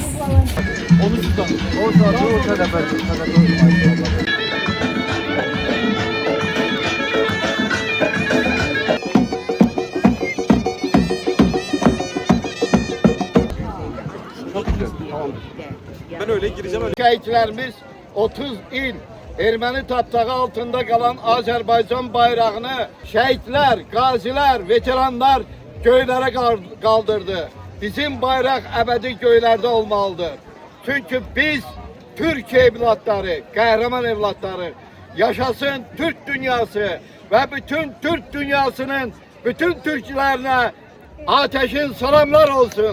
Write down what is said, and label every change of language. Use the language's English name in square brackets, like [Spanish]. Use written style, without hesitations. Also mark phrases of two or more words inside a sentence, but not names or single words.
[Turkish] Onu tutalım. O saat o tarafa. Ben öyle gireceğim öyle. [Azerbaijani] Şəhidlərimiz 30 il erməni tapdağı altında qalan Azərbaycan bayrağını şəhidlər, qazilər, veteranlar göylərə qaldırdı. Bizim bayraq əbədi göylərdə olmalıdır. Çünki biz Türk evlatları, qəhrəman evlatları, yaşasın Türk dünyası və bütün Türk dünyasının bütün Türklərinə ateşin salamlar olsun.